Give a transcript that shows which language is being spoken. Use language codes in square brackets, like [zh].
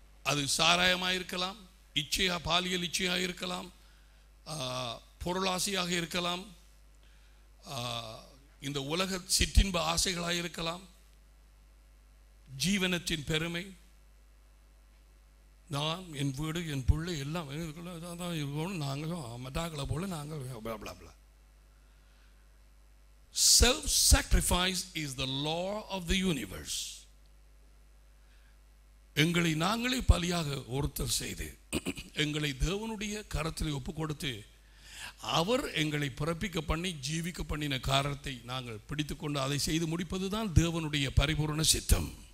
[ta] அது சாராயமாக இருக்கலாம், இச்சையா பாலியல் இச்சையாக இருக்கலாம், பொருளாசையாக இருக்கலாம், இந்த உலக சிற்றின்ப ஆசைகளாக இருக்கலாம், ஜீவனத்தின் பெருமை, நான் என் வீடு என் பிள்ளை எல்லாம் இருக்கணும், நாங்களும் மட்டாக்களை போல நாங்கள். [en] Self sacrifice is the law of the universe. [ta] எங்களை நாங்களே பலியாக ஒருத்தர் செய்து எங்களை தேவனுடைய கரத்தில் ஒப்பு கொடுத்து அவர் எங்களை பிறப்பிக்க பண்ணி ஜீவிக்க பண்ணின காரணத்தை நாங்கள் பிடித்துக்கொண்டு அதை செய்து முடிப்பதுதான் தேவனுடைய பரிபூரண சித்தம்.